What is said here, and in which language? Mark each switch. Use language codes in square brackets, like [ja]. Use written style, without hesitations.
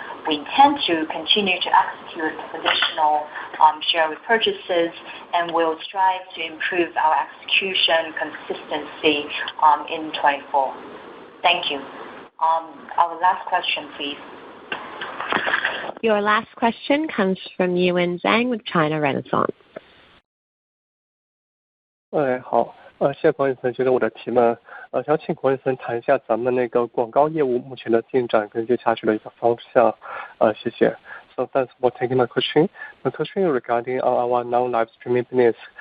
[en] We intend to continue to execute additional share repurchases and will strive to improve our execution consistency in 24. Thank you. Our last question, please. Your last question comes from Yuan Zhang with China Renaissance. [zh] 好，谢谢管理层接受我的提问。想请管理层谈一下咱们那个广告业务目前的进展跟接下去的一个方向。谢谢。 [en] So thanks for taking my question. My question is regarding our non-live streaming business.